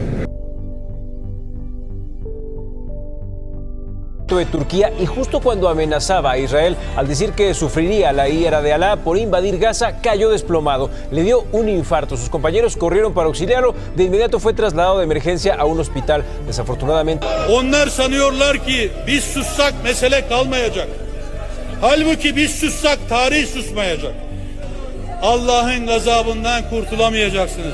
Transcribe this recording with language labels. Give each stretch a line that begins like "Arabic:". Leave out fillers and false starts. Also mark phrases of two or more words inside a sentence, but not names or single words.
Spanish: De Turquía, y justo cuando amenazaba a Israel al decir que sufriría la ira de Alá por invadir Gaza, cayó desplomado. Le dio un infarto. Sus compañeros corrieron para auxiliarlo. De inmediato fue trasladado de emergencia a un hospital. Desafortunadamente.
Turkish: Onlar sanıyorlar ki biz sussak mesele kalmayacak. Halbuki biz sussak tarih susmayacak. Allah'ın gazabından kurtulamayacaksınız.